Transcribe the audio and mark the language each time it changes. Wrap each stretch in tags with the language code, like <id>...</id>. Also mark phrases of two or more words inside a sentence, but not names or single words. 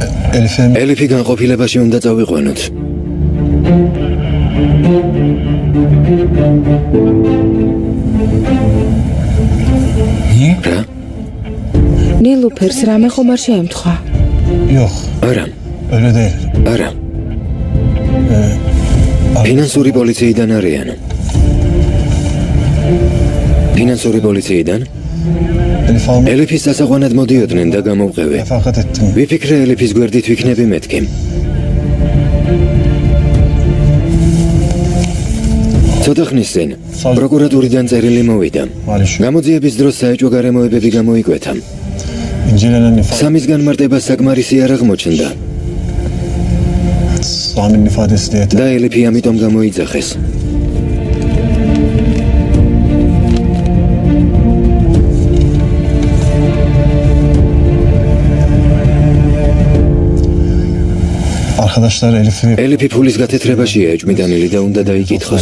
<ka>ელიფი განყოფილებაში უნდა წავიყვანოთ. რა? ნილუფერს რამე ხომ არ შეემთხვა? არა.</ka> <tr>öyle değil.</tr> <ka>არა. ფინანსური პოლიციიდან არიან. ფინანსური პოლიციიდან? ელიფის დასაყვანად მოდიოდნენ და გამოვყევი.</ka> <tr>Refakat ettim.</tr> <ka>ვიფიქრე ელიფის გვერდით ვიქნები მეთქი. ცოტა ხნის წინ პროკურატურიდან წერილი მოვიდა. გამოძიების დროს საეჭვო გარემოებები გამოიკვეთა.</ka> <tr>İncelenen ifade.</tr> <ka>სამის განმარტება საკმარისი არ აღმოჩნდა</ka> <tr>Sami'nin ifadesi de yeter.</tr> <ka>და ელიფი ამიტომ გამოიძახეს.</ka> <tr>Arkadaşlar Elif'i</tr> <ka>ელიფი ფულის გათეთრებაშია ეჭვმიტანილი და უნდა დაიკითხოს.</ka>